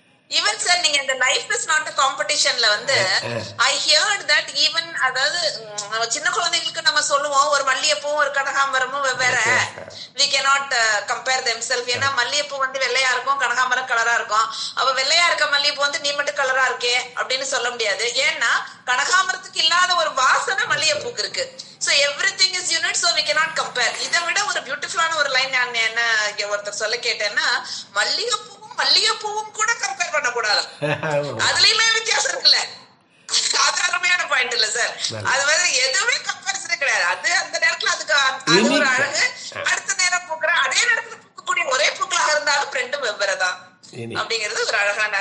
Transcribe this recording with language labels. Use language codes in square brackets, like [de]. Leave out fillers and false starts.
[ta] Even sir நீங்க இந்த [en] life is not காம்படிஷன்ல [ta] வந்து [en] I heard that even, [ta] அதாவது சின்ன குழந்தைகளுக்கு நம்ம சொல்லுவோம் ஒரு மல்லிகைப்பூவும் ஒரு கனகாம்பரமும் வெவ்வேறு, [en] we cannot compare themselves. [ta] ஏன்னா மல்லிகைப்பூ வந்து வெள்ளையா இருக்கும், கனகாம்பரம் கலரா இருக்கும். அப்ப வெள்ளையா இருக்க மல்லிகைப்பூ வந்து நீ மட்டும் கலரா இருக்கே அப்படின்னு சொல்ல முடியாது. ஏன்னா கனகாம்பரத்துக்கு இல்லாத ஒரு வாசனை மல்லிகைப்பூக்கு இருக்கு. [en] So everything is unit, so we cannot compare. [ta] இதை விட ஒரு பியூட்டிஃபுல்லான ஒரு லைன் நான் என்ன ஒருத்தர் சொல்ல கேட்டேன்னா, மல்லிகைப்பூவும் கூட கம்பேர் பண்ண கூடாது, அதுலயுமே வித்தியாசம் இருக்குல்ல. அது அருமையான பாயிண்ட் இல்ல சார். அது வந்து எதுவுமே கம்பேரிசனே கிடையாது. அது அந்த நேரத்துல அதுக்கு அது ஒரு அழகு. அடுத்த நேரம் பூக்குற அதே நேரத்துல பூக்கக்கூடிய ஒரே பூக்களாக இருந்தாலும் ரெண்டும் வெவ்வேறுதான் அப்படிங்கிறது ஒரு அழகான.